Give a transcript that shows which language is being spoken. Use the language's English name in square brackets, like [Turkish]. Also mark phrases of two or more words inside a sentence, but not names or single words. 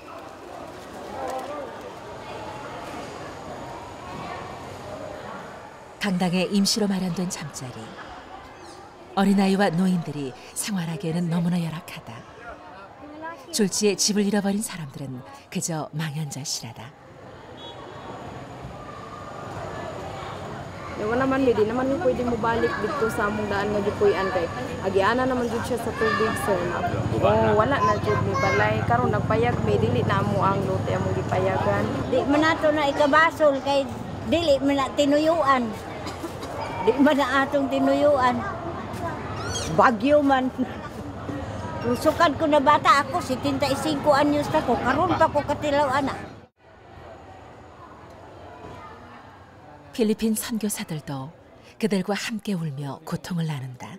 [Korean] 강당에 임시로 마련된 잠자리. 어린아이와 노인들이 생활하기에는 너무나 열악하다. 졸지에 집을 잃어버린 사람들은 그저 망연자실하다. [Cebuano] Yung naman di naman pwede mo balik dito sa among daan nga gipuy-an kay agiana naman jud siya sa tubig sir. Oh, wala na jud ni balay karon nagpayag mi dili na amo ang lote among gipayagan. Di man nato na ikabasol kay dili man na tinuyuan. Di man na atong tinuyuan. Bagyo man. Susukan ko na bata ako 75 anyos na ko karon pa ko katilaw ana. [Korean] 필리핀 선교사들도 그들과 함께 울며 고통을 나눈다.